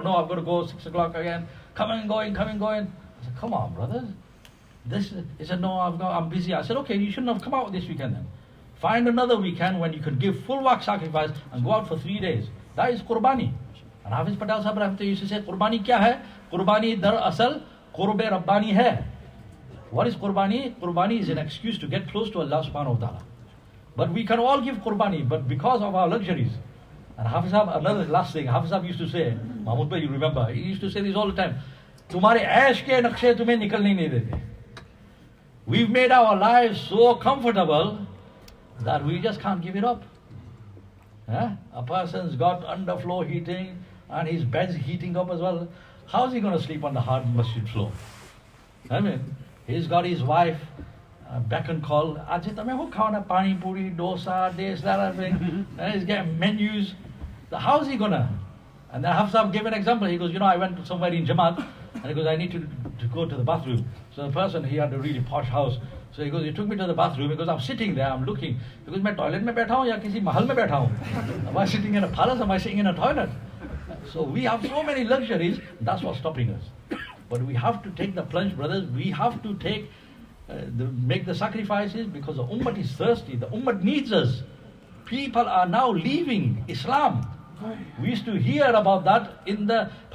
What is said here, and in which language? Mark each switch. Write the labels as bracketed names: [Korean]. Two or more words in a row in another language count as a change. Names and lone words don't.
[English] No, I've got to go 6 o'clock again. Coming and going. I said, come on, brothers. He said, no, I'm busy. I said, okay, you shouldn't have come out this weekend then. Find another weekend when you could give full waqf sacrifice and go out for 3 days. That is Qurbani. And Hafiz Patel Sahib Rahmatullah used to say, [Urdu] قربانی کیا ہے? قربانی در اصل، قرب ربانی ہے. [English] What is Qurbani? Qurbani is an excuse to get close to [Arabic] الله سبحانه وتعالى. [English] But we can all give Qurbani, but because of our luxuries. And Hafiz Sahib, another last thing, Hafiz Sahib used to say, Mahmud bhai, you remember, he used to say this all the time, [Urdu] تمہارے عیش کے نقشے تمہیں نکلنے نہیں دیتے. [English] We've made our lives so comfortable that we just can't give it up. A person's got underfloor heating and his bed's heating up as well. How's he going to sleep on the hard masjid floor? I mean, he's got his wife beck and call. Pani puri, dosa, this, that, everything. And he's getting menus. How's he going to? And then Hafsab gave an example. He goes, I went somewhere in Jamaat, and he goes, I need to go to the bathroom. So the person, he had a really posh house. So he goes, he took me to the bathroom. He goes, I'm sitting there, I'm looking. He goes, [Urdu] میں toilet میں بیٹھا ہوں یا کسی محل میں بیٹھا ہوں? [English] Am I sitting in a palace? Am I sitting in a toilet? So we have so many luxuries. That's what's stopping us. But we have to take the plunge, brothers. We have to make the sacrifices because the ummah is thirsty. The ummah needs us. People are now leaving Islam. We used to hear about that in the past.